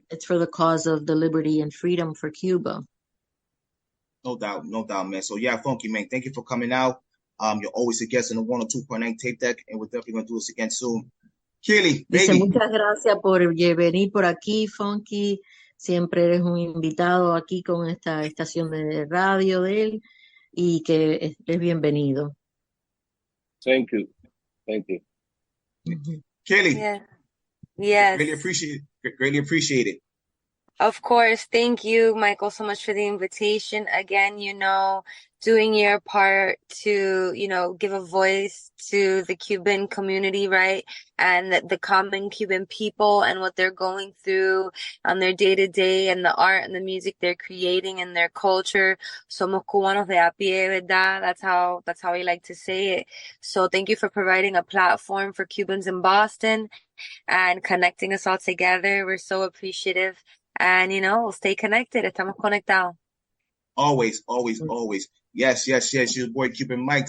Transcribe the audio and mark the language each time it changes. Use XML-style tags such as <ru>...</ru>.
<en>It's for the cause of the liberty and freedom for Cuba. No doubt, man. So yeah, Funky, man, thank you for coming out. You're always a guest in the 102.9 tape deck, and we're definitely going to do this again soon. Kelly, baby.</en> <es>Dice, muchas gracias por venir por aquí, Funky. Siempre eres un invitado aquí con esta estación de radio de él y que es bienvenido.</es> <en>Thank you. Kelly. Yeah. Yes. Greatly appreciate it. Of course. Thank you, Michael, so much for the invitation. Again, doing your part to, you know, give a voice to the Cuban community, right? And the common Cuban people and what they're going through on their day to day and the art and the music they're creating and their culture.</en> <es>Somos cubanos de a pie, ¿verdad?</es> <en>That's how we like to say it. So thank you for providing a platform for Cubans in Boston and connecting us all together. We're so appreciative. And, you know, we'll stay connected.</en> <es>Estamos conectados.</es> <en>Always, always, always. Yes, yes, yes. Your boy Cuban Mike.</en>